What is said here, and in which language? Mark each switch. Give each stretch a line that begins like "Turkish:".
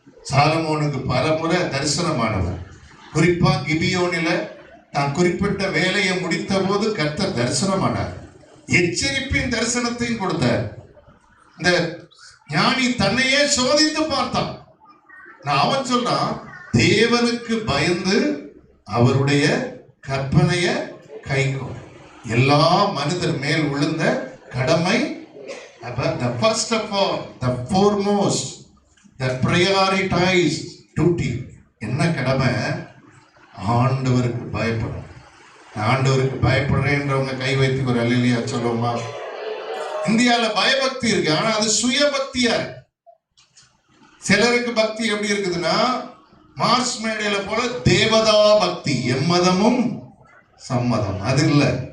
Tamil: சாலமோனுக்கு பல முறை தரிசனமானவர். குறிப்பா கிபியோனில தான் குறிப்பிட்ட வேலையை முடித்த போது கர்த்தர் தரிசனமானார், எச்சரிப்பின் தரிசனத்தையும் கொடுத்தார். இந்த ஞானி தன்னையே சோதித்து பார்த்தான். அவன் சொல்றான், தேவனுக்கு பயந்து அவருடைய கற்பனைய கைக்கொள், எல்லா மனிதர் மேல் விழுந்த கடமை.
English: The first of all, the foremost, the prioritized duty,
Tamil: என்ன கடமை? ஆண்டவருக்கு பயப்படும். ஆண்டவருக்கு பயப்படுறேன்றவங்க கை வைத்து ஒரு அல்லேலூயா சொல்லுவோமா? இந்தியால பயபக்தி இருக்கு, ஆனா அது சுயபக்தியா இருக்கு. சிலருக்கு பக்தி எப்படி இருக்குதுன்னா, மார்ஸ் மேடையில போல தேவதா பக்தி, எம்மதமும் சம்மதம், அது இல்லை.